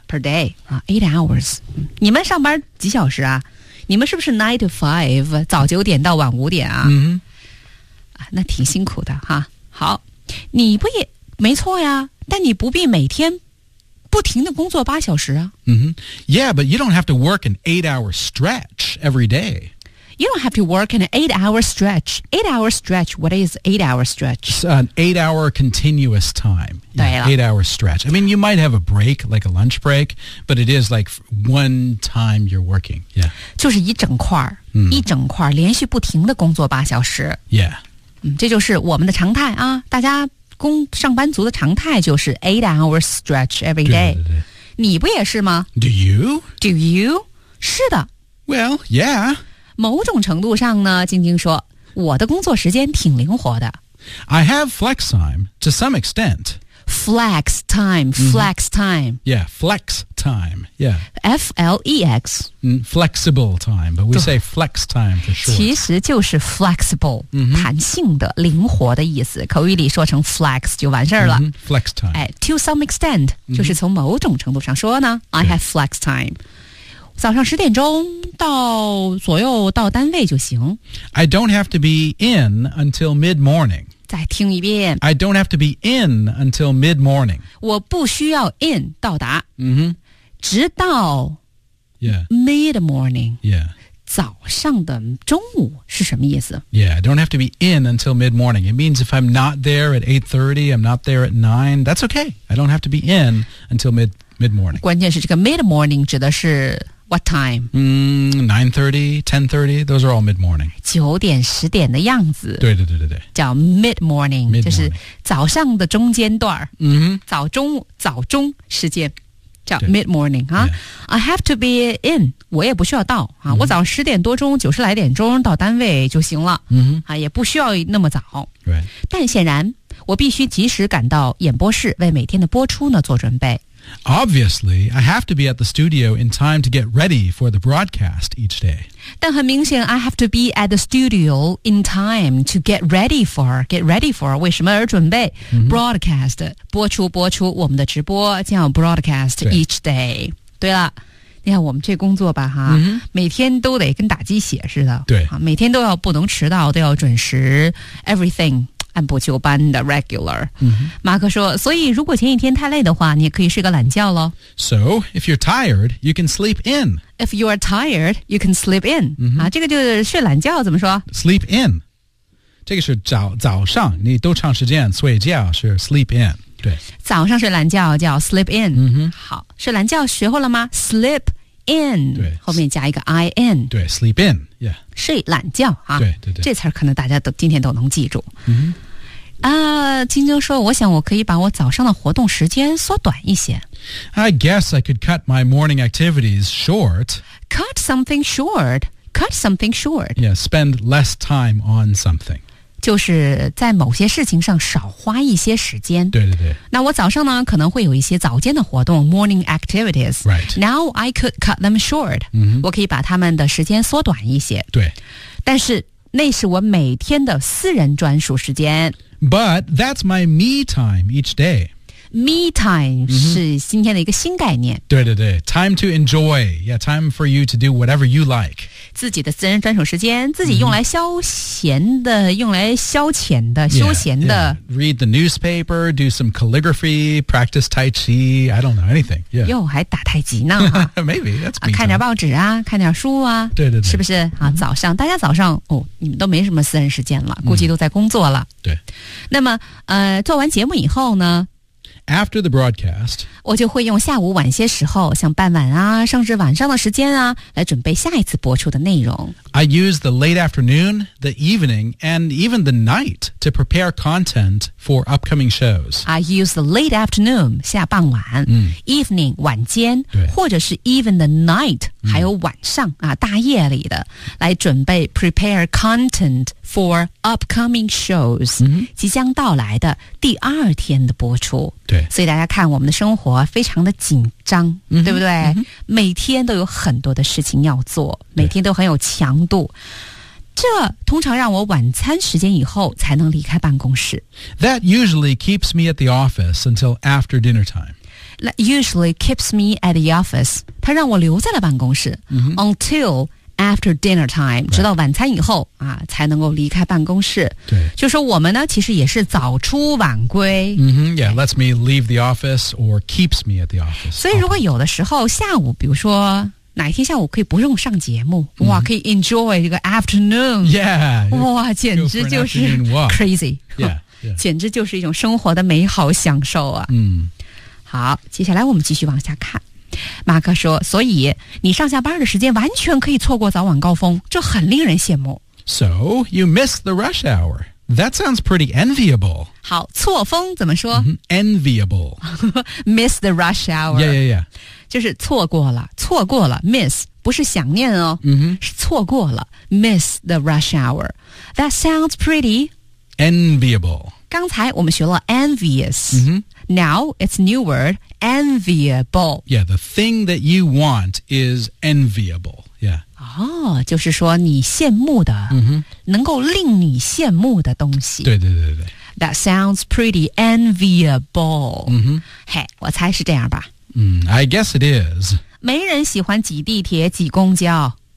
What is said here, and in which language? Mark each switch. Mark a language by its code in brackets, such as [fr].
[en] Per day.、8 hours. [zh] 你们上班几小时啊你们是不是 [en] 9 to 5, [zh] 早九点到晚五点啊、 mm-hmm. 那挺辛苦的哈。好。你不也没错呀。但你不必每天不停地工作八小时啊。 [en] Mm-hmm. Yeah, but you don't have to work an 8-hour stretch every day. You don't have to work an 8-hour stretch. 8-hour stretch, what is 8-hour stretch? It's an 8-hour continuous time. Yeah, 8-hour stretch. I mean, you might have a break, like a lunch break, but it is like one time you're working. Yeah. [zh] 就是一整块、一整块连续不停的工作八小时。 [en] Yeah.、 [zh] 这就是我们的常态啊。大家工上班族的常态就是 [en] 8-hour stretch every day. [zh] 对对对对。你不也是吗 [en] ?Do you? Do you? [zh] 是的。 [en] Well, yeah. [zh] 某种程度上呢，晶晶说，我的工作时间挺灵活的。 [en] I have flex time to some extent. Flex time, flex time. Yeah, flex time, yeah. F-L-E-X. Flexible time, but we say flex time for short. [zh] 其实就是 flexible,、弹性的、灵活的意思。口语里说成 flex 就完事儿了。 [en] Flex time. To some extent,、 [zh] 就是从某种程度上说呢 [en] ,I have flex time. [zh] 早上十点钟到左右到单位就行。 [en] I don't have to be in until mid-morning. [zh] 再听一遍。 [en] I don't have to be in until mid-morning. [zh] 我不需要 in 到达。 Mm-hmm. 直到 mid-morning. [en] Yeah. [zh] 早上的中午是什么意思 [en] ?Yeah, I don't have to be in until mid-morning. It means if I'm not there at 8:30, I'm not there at 9, that's okay. I don't have to be in until mid-morning. [zh] 关键是这个 mid-morning 指的是 [en] What time? 9:30, 10:30, those are all mid-morning. [zh] 九点十点的样子。对对对对对。叫 mid-morning, 就是早上的中间段。早中时间叫 mid-morning. [en] I have to be in, [zh] 我也不需要到。我早上十点多钟九十来点钟到单位就行了。也不需要那么早。 [en] Right. [zh] 但显然我必须及时赶到演播室为每天的播出呢做准备。 [en] Obviously, I have to be at the studio in time to get ready for the broadcast each day. [zh] 但很明显 [en] I have to be at the studio in time to get ready for, [zh] 为什么而准备、 [en] broadcast, [zh] 播出我们的直播叫 [en] broadcast each day. [zh] 对了你看我们这工作吧哈、每天都得跟打鸡血似的对每天都要不能迟到都要准时 everything. 按部就班的 regular、马克说所以如果前一天太累的话你也可以睡个懒觉咯 [en] So, if you're tired, you can sleep in If you are tired, you can sleep in、 [zh] 这个就是睡懒觉怎么说 Sleep in 这个是 早上你多长时间睡觉是 sleep in 对早上睡懒觉叫 sleep in、好睡懒觉学会了吗 Sleep in 对后面加一个 in [en] 对 sleep in Yeah. [zh] 睡懒觉啊对对对这词儿可能大家都今天都能记住、金晶说我想我可以把我早上的活动时间缩短一些 [en] I guess I could cut my morning activities short Cut something short Cut something short Yeah, spend less time on something [zh] 就是在某些事情上少花一些时间对对对那我早上呢可能会有一些早间的活动 [en] Morning activities、 right. Now I could cut them short、 [zh] 我可以把他们的时间缩短一些对但是那是我每天的私人专属时间 [en] But that's my me time each day [zh] Me time、是今天的一个新概念对对对 [en] Time to enjoy Yeah, time for you to do whatever you like [zh] 自己的私人专属时间自己用来消闲的、用来消遣的休闲的 [en] yeah, yeah. Read the newspaper Do some calligraphy Practice Tai Chi I don't know anything、 [zh] 哟还打太极呢、 [en] Maybe that's me、 [zh] 看点报纸啊看点书啊对对对是不是、早上大家早上哦，你们都没什么私人时间了估计都在工作了、对那么做完节目以后呢 [en] After the broadcast, [zh] 我就会用下午晚些时候，像傍晚啊，甚至晚上的时间啊，来准备下一次播出的内容。 [en] I use the late afternoon, the evening, and even the night to prepare content for upcoming shows. I use the late afternoon, [zh] 下傍晚、 [en] evening, [zh] 晚间，或者是 [en] even the night,、 [zh] 还有晚上啊，大夜里的，来准备 [en] prepare content for upcoming shows,、 [zh] 即将到来的第二天的播出。对，所以大家看我们的生活非常的紧张、对不对、每天都有很多的事情要做每天都很有强度这通常让我晚餐时间以后才能离开办公室 [en] That usually keeps me at the office until after dinner time That usually keeps me at the office [zh] 它让我留在了办公室、 [en] Until after dinner time、 [zh] 直到晚餐以后、才能够离开办公室对就说我们呢其实也是早出晚归、 [en] Yeah, lets me leave the office or keeps me at the office [zh] 所以如果有的时候下午比如说哪一天下午可以不用上节目，哇、mm-hmm. 可以 enjoy 这个 afternoon. [en] Yeah. [zh] 哇简直就是 crazy. [en] Yeah, yeah. [zh] 简直就是一种生活的美好享受啊。嗯、mm-hmm.。好接下来我们继续往下看。马克说所以你上下班的时间完全可以错过早晚高峰这很令人羡慕。 [en] So, you miss the rush hour. That sounds pretty enviable. [zh] 好错峰怎么说、 [en] mm-hmm. Enviable. miss the rush hour. Yeah, yeah, yeah. [zh] 就是错过了错过了 miss 不是想念哦、 mm-hmm. 是错过了 [en] miss the rush hour That sounds pretty Enviable [zh] 刚才我们学了 envious、 mm-hmm. [en] Now it's new word Enviable Yeah, the thing that you want is enviable Yeah [zh] 哦、oh, 就是说你羡慕的、 mm-hmm. 能够令你羡慕的东西对对对对 [en] That sounds pretty enviable 嘿、mm-hmm. [zh] hey, 我猜是这样吧 [en] I guess it is. [zh] 没人喜欢挤地铁、挤公交。